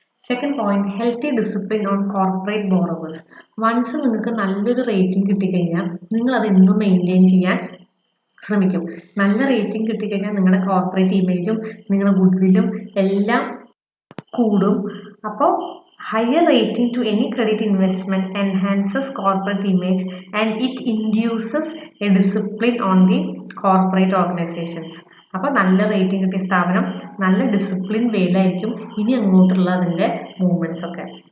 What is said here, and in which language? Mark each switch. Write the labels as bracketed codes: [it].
[en] Second point, healthy discipline on corporate borrowers. [ml] Once നിങ്ങൾക്ക് നല്ലൊരു rating കിട്ടിക്കഴിഞ്ഞാൽ നിങ്ങൾ അത് എന്നും മെയിൻറ്റെയിൻ ചെയ്യാൻ ശ്രമിക്കും. നല്ല റേറ്റിംഗ് കിട്ടിക്കഴിഞ്ഞാൽ നിങ്ങളുടെ കോർപ്പറേറ്റ് ഇമേജും നിങ്ങളുടെ ഗുഡ്വില്ലും എല്ലാം കൂടും. [en] അപ്പോൾ higher rating to any credit investment enhances corporate image and it induces a discipline on the corporate organizations. [ml] അപ്പോൾ നല്ല റേറ്റിംഗ് കിട്ടിയ സ്ഥാപനം നല്ല ഡിസിപ്ലിൻ വേയിലായിരിക്കും ഇനി അങ്ങോട്ടുള്ള അതിൻ്റെ മൂവ്മെൻറ്റ്സ് ഒക്കെ.